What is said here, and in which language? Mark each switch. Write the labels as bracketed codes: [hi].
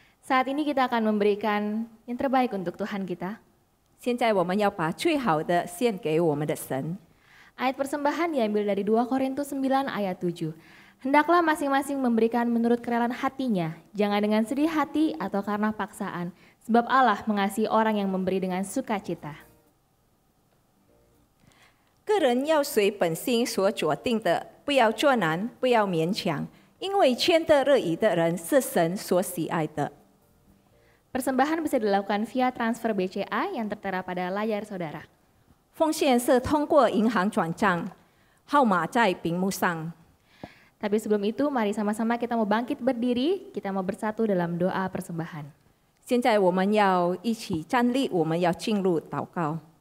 [id] Saat ini kita akan memberikan yang terbaik untuk Tuhan kita. [zh] 现在我们要把最好的献给我们的神。 [id] Ayat persembahan diambil dari 2 Korintus 9 ayat 7. Hendaklah masing-masing memberikan menurut kerelaan hatinya, jangan dengan sedih hati atau karena paksaan, sebab Allah mengasihi orang yang memberi dengan sukacita. [zh] 个人要随本心所决定的，不要作难，不要勉强，因为谦得乐意的人是神所喜爱的。 [id] Persembahan bisa dilakukan via transfer BCA yang tertera pada layar saudara. [zh] 奉献是通过银行转账，号码在屏幕上。 [id] Tapi sebelum itu, mari sama-sama kita mau bangkit berdiri, kita mau bersatu dalam doa persembahan. [zh] 现在我们要一起站立，我们要进入祷告。